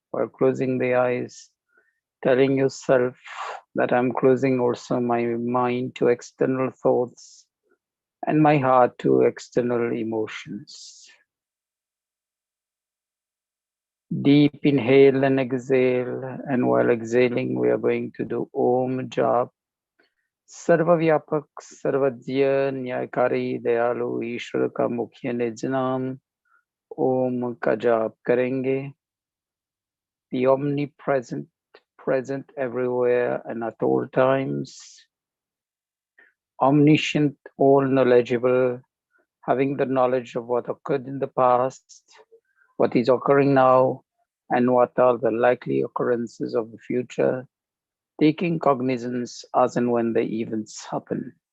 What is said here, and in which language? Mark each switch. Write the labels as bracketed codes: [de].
[en] While closing the eyes, telling yourself that I'm closing also my mind to external thoughts and my heart to external emotions. Deep inhale and exhale, and while exhaling we are going to do Om Jap. [hi] सर्वव्यापक सर्वज्ञ न्यायकारी दयालु ईश्वर का मुख्य निज नाम ओम का जाप करेंगे. [en] The omnipresent, present everywhere and at all times, omniscient, all knowledgeable, having the knowledge of what occurred in the past, what is occurring now, and what are the likely occurrences of the future, taking cognizance as and when the events happen.